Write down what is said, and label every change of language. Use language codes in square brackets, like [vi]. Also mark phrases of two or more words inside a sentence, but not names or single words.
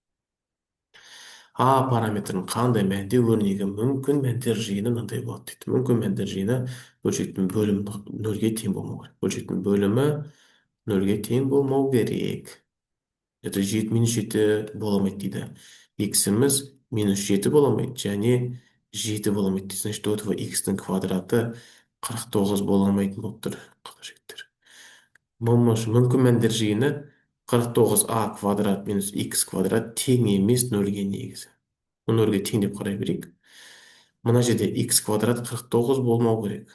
[kk] А параметрінің қандай мәнде өрнегі мүмкін мәндер жиыны мынандай болады дейді. Мүмкін мәндер жиыны бөлшектің бөлімі 0-ге тең болмау керек. Бөлшектің бөлімі 0-ге тең болмау керек. Это 7 минус 7 боламайды дейді. Х-іміз минус 7 боламайды, және 7 боламайды. [ru] Значит, у этого [kk] х-тің квадраты 49 боламайтын болып тұр. Жігіттер. Мүмкін мәндер жиыны 49а квадрат минус х квадрат тең емес 0-ге негізі. 0-ге тең деп қарай берейік. Мына жерде х квадрат 49 болмау керек.